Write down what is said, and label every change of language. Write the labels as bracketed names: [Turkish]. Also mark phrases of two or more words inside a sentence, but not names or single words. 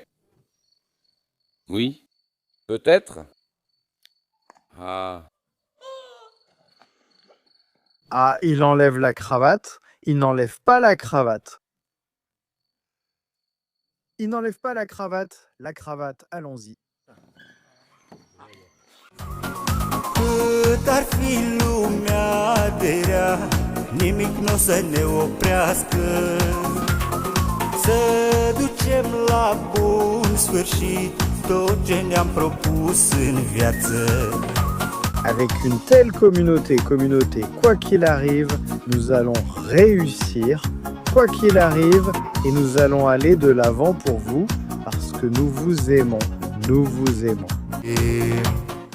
[French] Oui, peut-être. Ah, Ah, il enlève la cravate. Il n'enlève pas la cravate. Il n'enlève pas la cravate. La cravate, allons-y. [Romanian] Cât ar fi lumea de rea, nimic n-o să ne oprească. Să ducem la bun sfârșit tot ce ne-am propus în viață. [French] Avec une telle communauté, quoi qu'il arrive, nous allons réussir, quoi qu'il arrive, et nous allons aller de l'avant pour vous, parce que nous vous aimons, nous vous aimons.